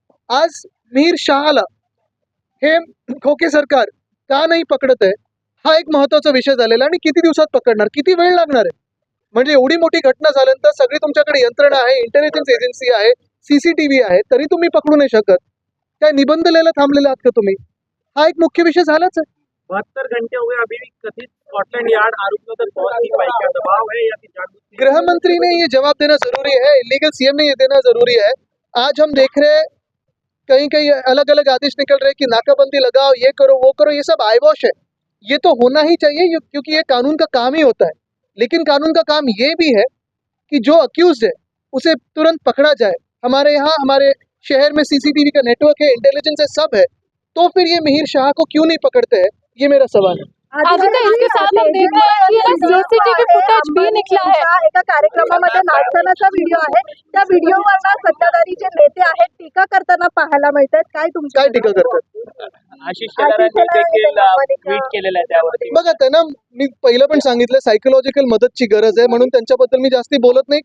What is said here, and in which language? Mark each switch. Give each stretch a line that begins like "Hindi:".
Marathi: आज मिहिर शाहला हे खोके सरकार का नाही पकडत आहे, हा एक महत्वाचा विषय झालेला, आणि किती दिवसात पकडणार, किती वेळ लागणार आहे? म्हणजे एवढी मोठी घटना झाल्यानंतर सगळी तुमच्याकडे यंत्रणा आहे, इंटेलिजन्स एजन्सी आहे, CCTV आहे, तरी तुम्ही पकडू नाही शकत? काय निबंध लिहायला थांबलेले आहात का तुम्ही? हा एक मुख्य विषय झालाच आहे।
Hindi: 72 घंटे हो गए, अभी भी कथित स्कॉटलैंड यार्ड आरोपियों तक पहुंच नहीं पाई, क्या दबाव है या फिर गृह मंत्री ने ये जवाब देना जरूरी है, इलीगल CM ने ये देना जरूरी है। आज हम देख रहे हैं कहीं अलग आदेश निकल रहे कि नाकाबंदी लगाओ, ये करो, वो करो, ये सब आईवॉश है। ये तो होना ही चाहिए क्योंकि ये कानून का काम ही होता है, लेकिन कानून का काम ये भी है कि जो अक्यूज्ड है उसे तुरंत पकड़ा जाए। हमारे यहाँ, हमारे शहर में CCTV का नेटवर्क है, इंटेलिजेंस है, सब है, तो फिर ये मिहिर शाह को क्यों नहीं पकड़ते हैं, ये मेरा सवाल है। आदित्य, इसके साथ हम देख रहे हैं कि एक CCTV फुटेज भी निकला है।
Marathi: एका कार्यक्रमामध्ये नाचतानाचा व्हिडिओ आहे. त्या व्हिडिओवर ना सत्ताधारी जे नेते आहेत टीका करताना पाहायला मिळतात. काय तुमची काय टीका करतात? आशिष शेलारांनी देखील ट्विट केलेलं आहे त्यावरती. बघा त्यांना मी पहिलं पण सांगितलं सायकोलॉजिकल मदतची गरज आहे म्हणून त्यांच्याबद्दल मी जास्ती बोलत नाही.